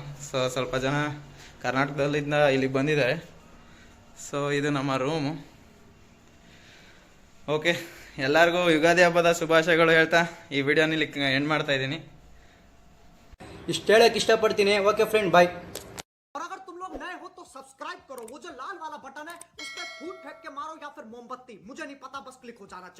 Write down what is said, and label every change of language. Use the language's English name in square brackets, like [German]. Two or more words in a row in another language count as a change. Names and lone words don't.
[Kannada] ಸೊ ಸ್ವಲ್ಪ ಜನ ಕರ್ನಾಟಕದಲ್ಲಿಂದ ಇಲ್ಲಿಗೆ ಬಂದಿದ್ದಾರೆ. ಸೊ ಇದು ನಮ್ಮ ರೂಮು. ಓಕೆ, ಎಲ್ಲರಿಗೂ ಯುಗಾದಿ ಹಬ್ಬದ ಶುಭಾಶಯಗಳು ಹೇಳ್ತಾ ಈ ವಿಡಿಯೋನ ಇಲ್ಲಿ ಎಂಡ್ ಮಾಡ್ತಾ ಇದ್ದೀನಿ. ಇಷ್ಟು ಹೇಳಕ್ಕೆ ಇಷ್ಟಪಡ್ತೀನಿ. [English] okay friend, bye. [Hindi] और अगर तुम लोग नए हो तो सब्सक्राइब करो, वो जो लाल वाला बटन है उस पर फूट फेंक के मारो या फिर मोमबत्ती, मुझे नहीं पता, बस क्लिक हो जाना चाहिए.